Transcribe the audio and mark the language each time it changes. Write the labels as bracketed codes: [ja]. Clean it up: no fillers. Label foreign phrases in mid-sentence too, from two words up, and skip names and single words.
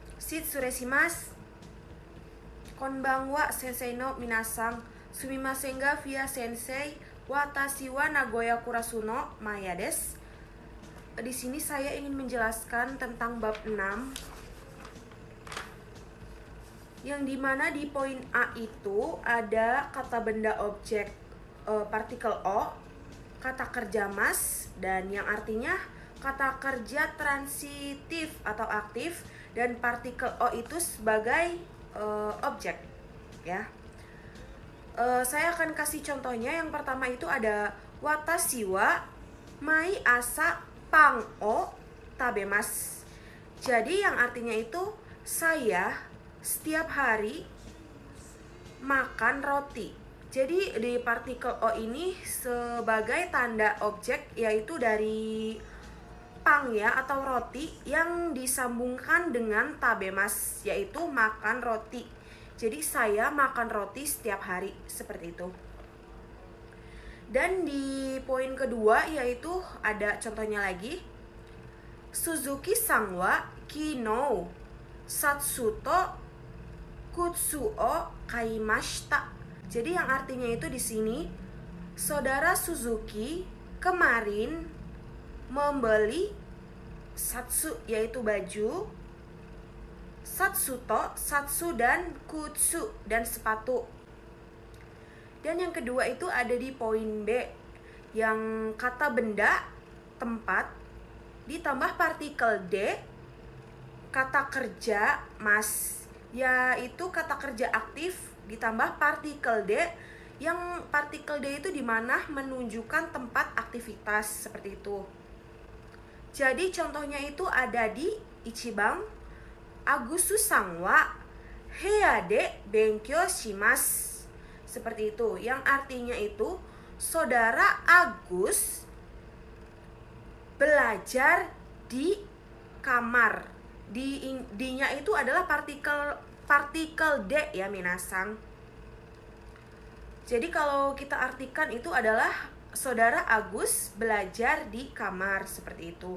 [ja] 失礼します。こんばんは先生の皆さん. すみませんが via 先生。私は名古屋クラスのマヤです. [id] Di sini saya ingin menjelaskan tentang bab 6. Yang dimana di poin A itu ada kata benda objek partikel O, kata kerja mas, dan yang artinya kata kerja transitif atau aktif, dan partikel O itu sebagai objek ya. Saya akan kasih contohnya. Yang pertama itu ada [ja] 私は毎朝パンを食べます. [id] Jadi yang artinya itu saya setiap hari makan roti. Jadi di partikel O ini sebagai tanda objek, yaitu dari pang ya, atau roti yang disambungkan dengan tabemasu, yaitu makan roti. Jadi saya makan roti setiap hari, seperti itu. Dan di poin kedua yaitu ada contohnya lagi. [ja] 鈴木さんは昨日シャツと靴を買いました. [id] Jadi yang artinya itu di sini, saudara Suzuki kemarin membeli satsu yaitu baju, [ja] シャツと, [id] satsu dan kutsu dan sepatu. Dan yang kedua itu ada di poin B, yang kata benda tempat ditambah partikel D, kata kerja mas, yaitu kata kerja aktif ditambah partikel D, yang partikel D itu dimana menunjukkan tempat aktivitas, seperti itu. Jadi contohnya itu ada di Ichiban, [ja] アグスさんは部屋で勉強します. [id] Seperti itu, yang artinya itu saudara Agus belajar di kamar. D-nya itu adalah partikel D ya minasang. Jadi kalau kita artikan itu adalah saudara Agus belajar di kamar, seperti itu.